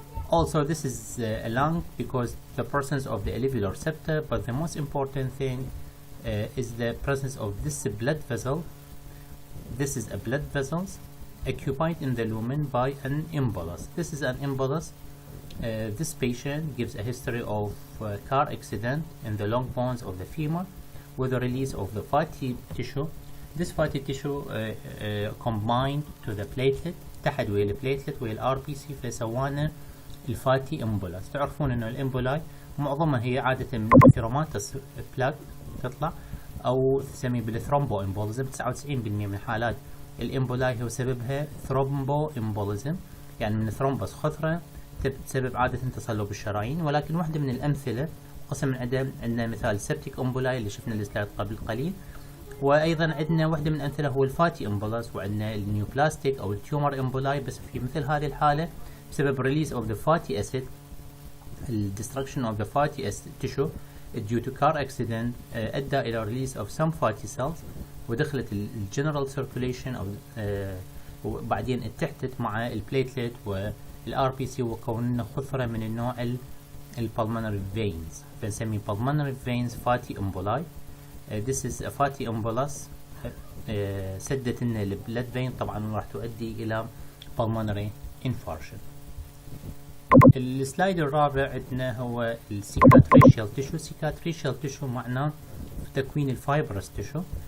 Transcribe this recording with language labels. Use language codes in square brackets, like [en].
[en] Also this is a lung because the presence of the alveolar septa, but the most important thing is the presence of this blood vessel. This is a blood vessel occupied in the lumen by an embolus. This is an embolus. This patient gives a history of car accident in the long bones of the femur with the release of the fatty tissue this fatty tissue combined to the platelet، [ar] اتحد ويا البليتلت ويا الار بي سي فسوانا الفاتي امبولاس. تعرفون انه الامبولاي معظمها هي عادة من ثيروماتس بلاك تطلع او تسمي بالثرومبو امبوليزم. 99% من حالات الامبولاي هو سببها ثرومبو امبوليزم، يعني من ثرومبس خثرة تسبب عادة تصلب الشرايين. ولكن واحدة من الامثلة قسم من عندنا مثال سبتيك امبولاي اللي شفنا السلايد قبل قليل، وايضا عندنا واحدة من الامثلة هو الفاتي امبولاس، وعندنا النيوبلاستيك او التيومر امبولاي. بس في مثل هذه الحالة بسبب [en] release of the fatty acid، destruction of the fatty acid tissue due to car accident [ar] ادى الى [en] release of some fatty cells [ar] ودخلت الجنرال [en] circulation of [ar] وبعدين اتحدت مع البليتلت والار بي سي وكوننا خثرة من النوع البلمونري [en] veins، [ar] فنسمي [en] pulmonary veins fatty emboli. This is a fatty embolus [ar] سدت لنا [en] البلد فين، [ar] طبعا راح تؤدي الى [en] pulmonary infarction. [ar] السلايد الرابع عندنا هو السيكاتريشيال تيشو. سيكاتريشيال تيشو معناه تكوين الفايبرس تيشو.